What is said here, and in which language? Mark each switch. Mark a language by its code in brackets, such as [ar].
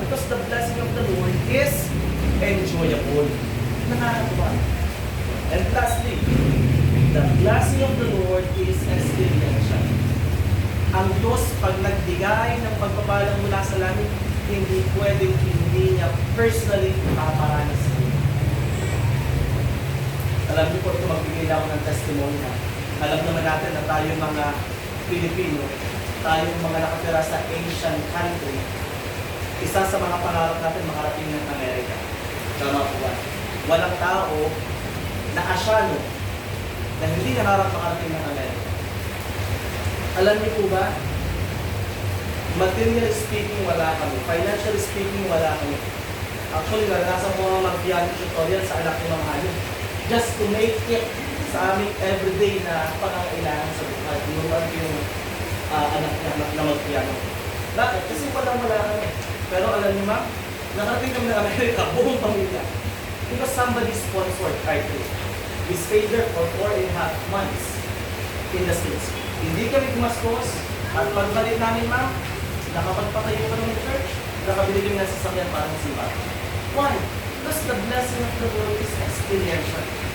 [en] Because the blessing of the Lord is enjoyable. [tl] Nakakatuwa. [en] And lastly, the blessing of the Lord is experiential. [tl] Ang Diyos, pag nagbigay ng pagpapalang mula sa langit, hindi pwedeng hindi niya personally paparanas sa inyo. Alam niyo po ito, magbigay lang ako ng testimony na alam naman natin na tayo mga Pilipino, tayo mga nakatira sa Asian country, isa sa mga pangarap natin makarating ng Amerika. Tama po ba? Walang tao na Asyano na hindi nangarap makarating ng Amerika. Alam niyo po ba? [en] Material speaking, [tl] wala kami. [en] Financial speaking, [tl] wala kami. Actually, naranasan ko mga mag-piano tutorial sa anak ni Mang Hani. [en] Just to make it [tl] sa aming everyday na pangangailangan sa buhay. Tinuruan ko yung anak niya na mag-piano. Bakit? Kasi walang wala kami. Pero alam niyo ma'am, nakarating kami ng Amerika, buong pamilya. [en] Because somebody sponsored our trip. We stayed there for 4.5 months in the States. [tl] Hindi kami gumastos. At pagbalik namin ma'am, nakapagpatayo kami ng church, nakabili kami ng sasakyan para magsimba. [en] Why? Because the blessing of the Lord is experiential.